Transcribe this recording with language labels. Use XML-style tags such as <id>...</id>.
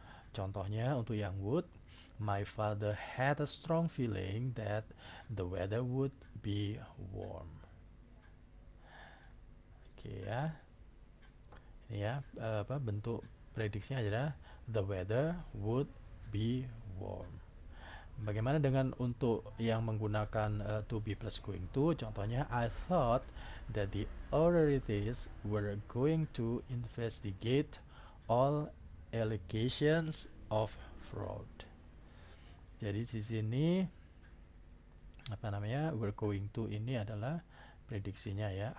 <id>Contohnya untuk yang</id> <en>would, my father had a strong feeling that the weather would be warm.</en> <id>Oke ya. Ini ya, bentuk prediksinya adalah</id> <en>the weather would be warm.</en> <id>Bagaimana dengan untuk yang menggunakan to be plus going to? Contohnya,</id> <en>I thought that the authorities were going to investigate all allegations of fraud.</en> <id>Jadi di sini</id> <en>we're going to</en> <id>ini adalah prediksinya ya.</id>